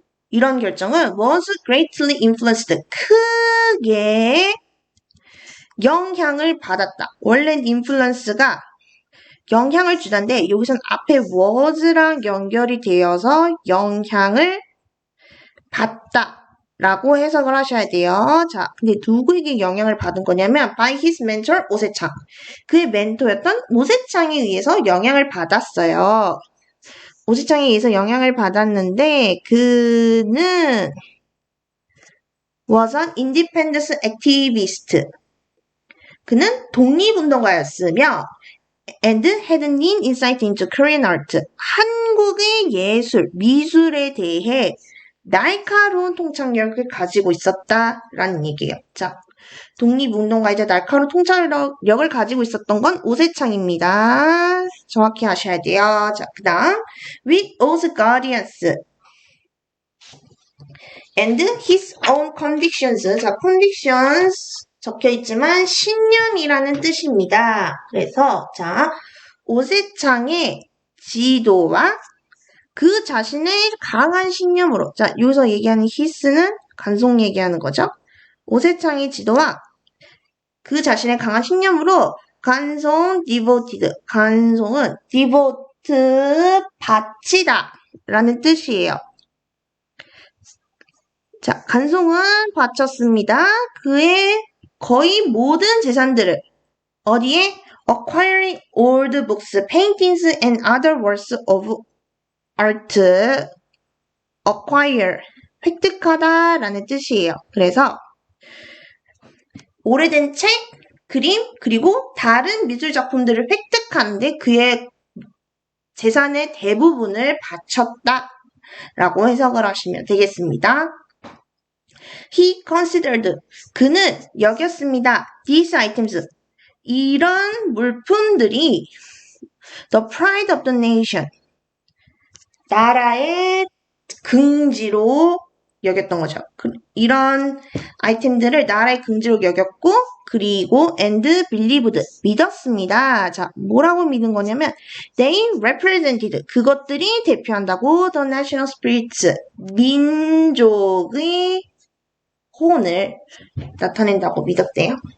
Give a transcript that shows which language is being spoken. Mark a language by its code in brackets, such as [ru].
[ko] 이런 결정은 [en] was greatly influenced. [ko] 크게 영향을 받았다. 원래는 influence가 영향을 주다인데 여기선 앞에 was랑 연결이 되어서 영향을 받다 라고 해석을 하셔야 돼요. 자, 근데 누구에게 영향을 받은 거냐면 [en] by his mentor [ko] 오세창. 그의 멘토였던 오세창에 의해서 영향을 받았어요. 오세창에 의해서 영향을 받았는데 그는 [en] was an independence activist. [ko] 그는 독립운동가였으며 [en] and had an insight into Korean art. [ko] 한국의 예술, 미술에 대해 날카로운 통찰력을 가지고 있었다라는 얘기예요. 자, 독립운동가이자 날카로운 통찰력을 가지고 있었던 건 오세창입니다. 정확히 하셔야 돼요. 자, 그 다음 [en] with oath guardians and his own convictions. [ko] 자, convictions 적혀있지만 신념이라는 뜻입니다. 그래서 자, 오세창의 지도와 그 자신의 강한 신념으로, 자, 여기서 얘기하는 his는 간송 얘기하는 거죠. 오세창의 지도와 그 자신의 강한 신념으로 간송 devoted, 간송은 devote, 바치다 라는 뜻이에요. 자, 간송은 바쳤습니다. 그의 거의 모든 재산들을 어디에? [en] Acquiring old books, paintings, and other works of art, acquire, [ko] 획득하다 라는 뜻이에요. 그래서 오래된 책, 그림, 그리고 다른 미술 작품들을 획득하는데 그의 재산의 대부분을 바쳤다 라고 해석을 하시면 되겠습니다. [en] He considered, [ko] 그는 여겼습니다. [en] These items, [ko] 이런 물품들이 [en] the pride of the nation, [ko] 나라의 긍지로 여겼던 거죠. 이런 아이템들을 나라의 긍지로 여겼고 그리고 [en] and believed, [ko] 믿었습니다. 자, 뭐라고 믿은 거냐면 [en] they represented, [ko] 그것들이 대표한다고 [en] the national spirits, [ko] 민족의 혼을 나타낸다고 믿었대요.